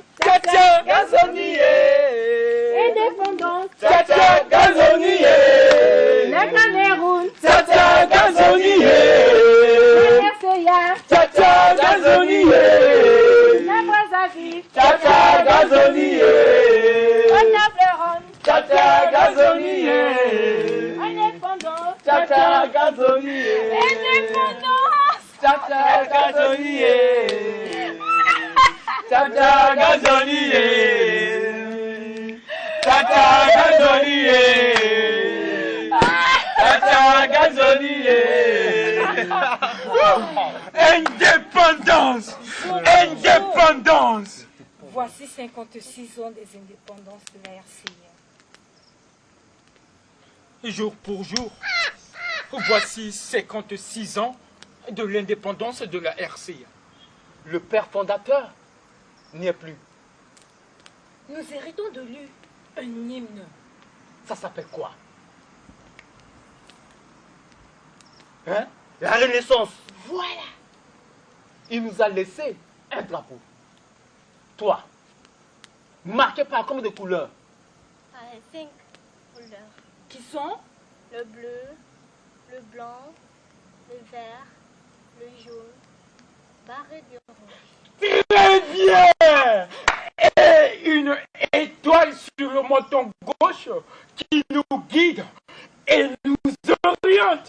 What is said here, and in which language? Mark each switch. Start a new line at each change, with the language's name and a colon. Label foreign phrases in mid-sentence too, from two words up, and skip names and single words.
French: Tata Gazonier, indépendance, Tata Gazonier, le Cameroun, Tata Gazonier, le RCA, Tata Gazonier, la Brazzaville, Tata Gazonier, au table ronde, Tata Gazonier, indépendance, Tata Gazonier, indépendance, Tata Gazonier, Tata Gazonier, Tata Gazonier, Tata Gazonier. Indépendance, indépendance. Voici 56 ans des indépendances de la RCA. Jour pour jour, voici 56 ans de l'indépendance de la RCA. Le père fondateur n'y est plus. Nous héritons de lui un hymne. Ça s'appelle quoi? Hein? La Renaissance. Voilà. Il nous a laissé un drapeau. Toi, marqué par combien de couleurs?
English: I think couleurs.
French: Qui sont Le bleu, le blanc, le vert, le jaune, barré d'orange. Très bien! Et une étoile sur le menton gauche qui nous guide et nous oriente.